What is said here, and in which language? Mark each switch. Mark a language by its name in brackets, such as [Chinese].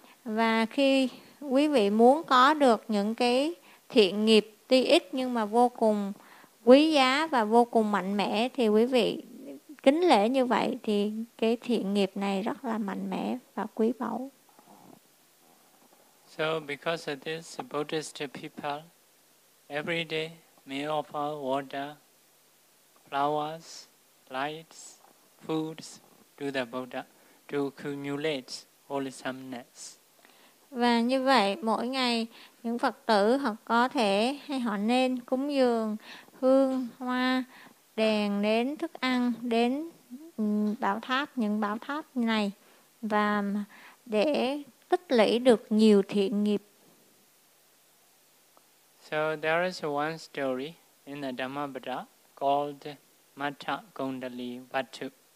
[Vietnamese] Và khi quý vị muốn có được những cái thiện nghiệp tuy ít nhưng mà vô cùng quý giá và vô cùng mạnh mẽ, thì quý vị kính lễ như vậy thì cái thiện nghiệp này rất là mạnh mẽ và quý báu. [English] So because of this, Buddhist people every day may offer water, flowers, lights, foods to the Buddha to accumulate wholesomeness. [Vietnamese] Và như vậy, mỗi ngày những Phật tử họ có thể hay họ nên cúng dường hương, hoa, đèn đến thức ăn, đến bảo tháp, những bảo tháp này, và để tích lũy được nhiều thiện nghiệp. [English] So there is one story in the Dhammapada called Mata Kundali Vattu.